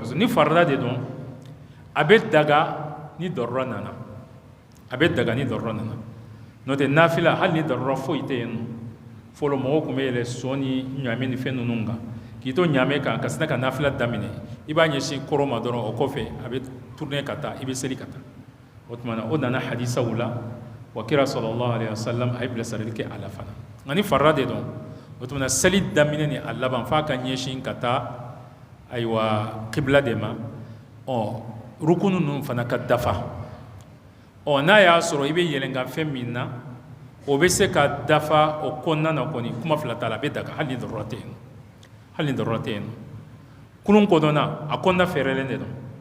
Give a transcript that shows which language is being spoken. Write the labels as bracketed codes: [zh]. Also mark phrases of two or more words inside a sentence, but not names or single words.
[bm] ni farida de don a bɛ daga ni dɔrɔrɔ nana a bɛ daga ni dɔrɔrɔ nana n'o tɛ nafila hali ni dɔrɔrɔ foyi tɛ yen nɔ fɔlɔ mɔgɔw tun bɛ yɛlɛ sɔ ni ɲaamɛ ni fɛn ninnu kan k'i to ɲaamɛ kan ka sina ka nafila daminɛ i b'a ɲɛsin kɔrɔ ma dɔrɔn o kɔfɛ a bɛ tourner ka taa i bɛ seli ka taa o tuma na o nana hadisaw la wa kira [ar] صلى الله عليه وسلم [bm] a ye bilasirali kɛ a la fana nka ni farida de don o tuma na seli daminɛ ni a laban f'a ka ɲɛsin ka taa ayiwa kibla de ma rukunu ninnu fana ka dafa n'a y'a sɔrɔ i bɛ yɛlɛnkan fɛn min na o bɛ se ka dafa o kɔnɔna na kɔni kuma fila t'a la a bɛ daga hali ni dɔrɔrɔ tɛ yen nɔ hali ni dɔrɔrɔ tɛ yen nɔ kulun kɔnɔna a kɔnɔna fɛɛrɛlen de don